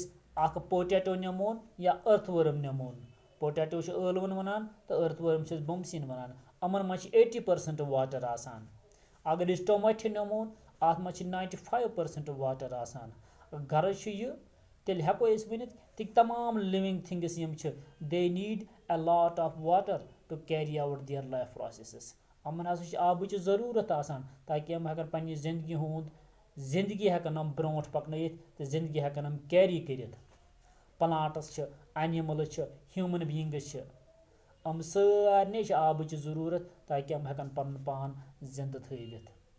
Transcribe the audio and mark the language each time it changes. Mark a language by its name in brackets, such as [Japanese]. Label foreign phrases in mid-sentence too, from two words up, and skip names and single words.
[Kashmiri] اکھ پوٹیٹو نِمون یا [English] earth worm [Kashmiri] نِمون پوٹیٹو چھِ ٲلوَن وَنان تہٕ [English] earth worm [Kashmiri] چھِ أسۍ بُمسِن وَنان یِمن منٛز چھِ 80% واٹر آسان اگر أسۍ ٹوماٹو نِمون اَتھ منٛز چھِ 95% واٹر آسان غرض چھُ یہِ تیٚلہِ ہٮ۪کو أسۍ ؤنِتھ کہِ تمام [English] living things [Kashmiri] یِم چھِ [English] they need a lot of water to carry out their life processes [Kashmiri] یِمن ہسا چھِ آبٕچ ضروٗرت آسان تاکہِ یِم ہٮ۪کن پننہِ زندگی ہٮ۪کن یِم برونٛٹھ پکنٲیِتھ تہٕ زندگی ہٮ۪کن یِم کیری کٔرِتھ پلانٹٕس چھِ اینِمٕلز چھِ [English] human beings [Kashmiri] چھِ یِم سارنٕے چھِ آبٕچ ضروٗرت تاکہِ یِم ہٮ۪کن پنُن پان زندٕ تھٲوِتھ